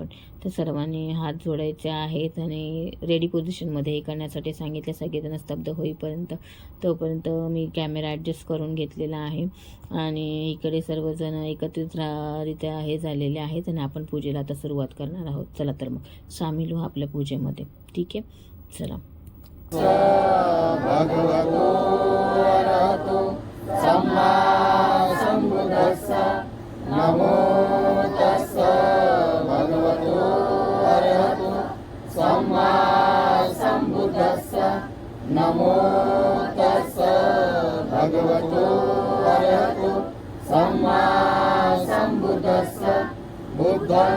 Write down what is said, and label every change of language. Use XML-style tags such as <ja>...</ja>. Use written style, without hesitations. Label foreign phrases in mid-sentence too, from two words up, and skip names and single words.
<mr>तर सर्वांनी हात जोडायचे आहेत आणि</mr> <en>ready positionमध्ये</en> <mr>हे करण्यासाठी सांगितले सगळेजण स्तब्ध होईपर्यंत. तोपर्यंत मी</mr> <en>camera adjust</en> <mr>करून घेतलेला आहे आणि इकडे सर्वजण एकत्रितरित्या हे झालेले आहेत आणि आपण पूजेला आता सुरुवात करणार आहोत. चला तर मग सामील हो आपल्या पूजेमध्ये. ठीक आहे, चला.</mr> <pi>भगवतो अरहतो सम्मा संबुद्धस्स नमो तस्स भगवतो अरहतो सम्मा संबुद्धस्स नमो तस्स भगवतो अरहतो सम्मा संबुद्धस्स बुद्धं</pi>